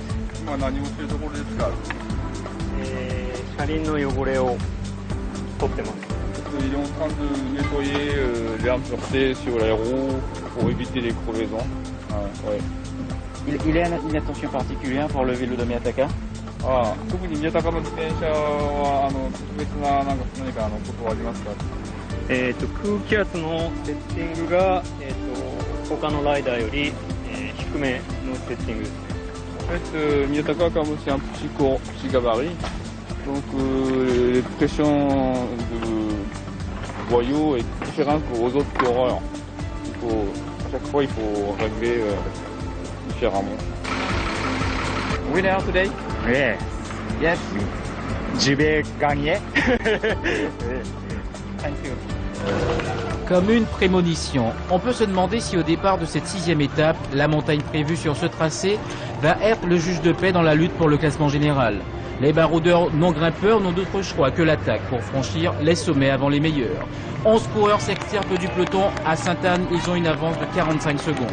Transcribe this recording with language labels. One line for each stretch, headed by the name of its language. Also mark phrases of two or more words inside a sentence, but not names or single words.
French: On a niveau de rôle d'esclave. Il est en train de nettoyer l'herbe sûreté sur les roues pour éviter les crevaisons. Ouais. Il a une attention particulière pour le vélo de Miyataka?
Japanese: 特に宮高の自転車は特別な何かことはありますか？空気圧のセッティングが、他のライダーより、低めのセッティングですね。
French: En fait, Miyataka, comme c'est un petit gabarit, donc les pressions de boyau est différente aux autres coureurs. À chaque fois, il faut régler différemment.
English: Winner today? Yes. Yes.
French: Je vais gagner.
English: Thank you.
French: Comme une prémonition, on peut se demander si au départ de cette 6e étape, la montagne prévue sur ce tracé va être le juge de paix dans la lutte pour le classement général. Les baroudeurs non grimpeurs n'ont d'autre choix que l'attaque pour franchir les sommets avant les meilleurs. 11 coureurs s'extirpent du peloton. À Sainte-Anne, ils ont une avance de 45 secondes.